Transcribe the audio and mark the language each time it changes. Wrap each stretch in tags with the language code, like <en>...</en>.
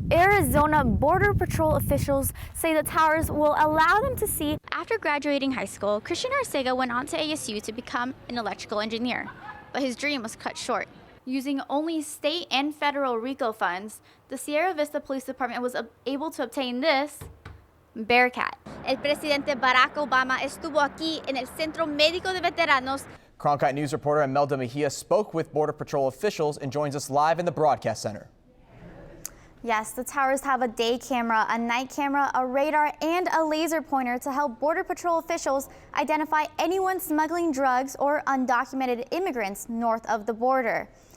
<en>Arizona Border Patrol officials say the towers will allow them to see. After graduating high school, Christian Arcega went on to ASU to become an electrical engineer, but his dream was cut short. Using only state and federal RICO funds, the Sierra Vista Police Department was able to obtain this Bearcat.</en> <es>El presidente Barack Obama estuvo aquí en el Centro Médico de Veteranos.</es> <en>Cronkite News reporter Imelda Mejia spoke with Border Patrol officials and joins us live in the broadcast center. Yes, the towers have a day camera, a night camera, a radar, and a laser pointer to help Border Patrol officials identify anyone smuggling drugs or undocumented immigrants north of the border.</en>